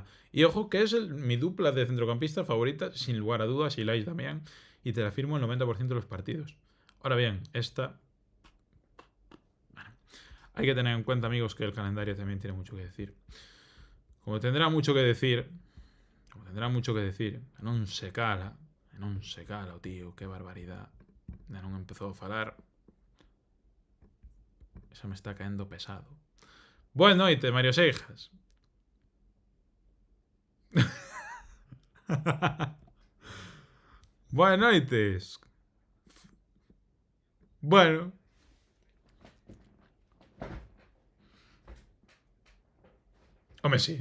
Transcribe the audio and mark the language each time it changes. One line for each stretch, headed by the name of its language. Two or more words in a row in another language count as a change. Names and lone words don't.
Spanish: Y ojo que es mi dupla de centrocampistas favorita, sin lugar a dudas, Ilais Damián, y te la firmo el 90% de los partidos. Ahora bien, esta... Bueno, hay que tener en cuenta, amigos, que el calendario también tiene mucho que decir. Como tendrá mucho que decir,
Galician: non se cala,
Spanish: tío, qué barbaridad.
Galician: Ya non empezou a falar.
Spanish: Eso me está caendo pesado.
Galician: Boa noite,
Spanish: Mario Seijas. Buenas noites. Bueno. Hombre, sí.